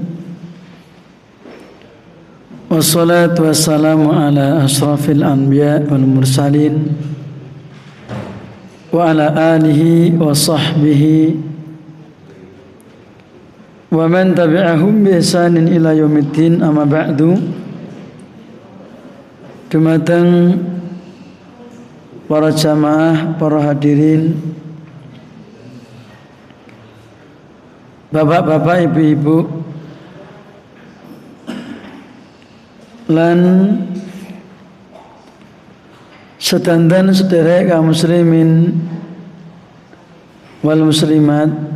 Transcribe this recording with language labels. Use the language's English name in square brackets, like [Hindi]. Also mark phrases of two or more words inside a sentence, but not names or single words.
[Arabic] والصلاة والسلام على أشرف الأنبياء والمرسلين وعلى آله وصحبه ومن تبعهم بإحسان إلى يوم الدين، أما بعد. [Javanese] Dumateng para jamaah, para hadirin, bapak-bapak, ibu-ibu, lan sedanten sederek kaum [Arabic] المسلمين والمسلمات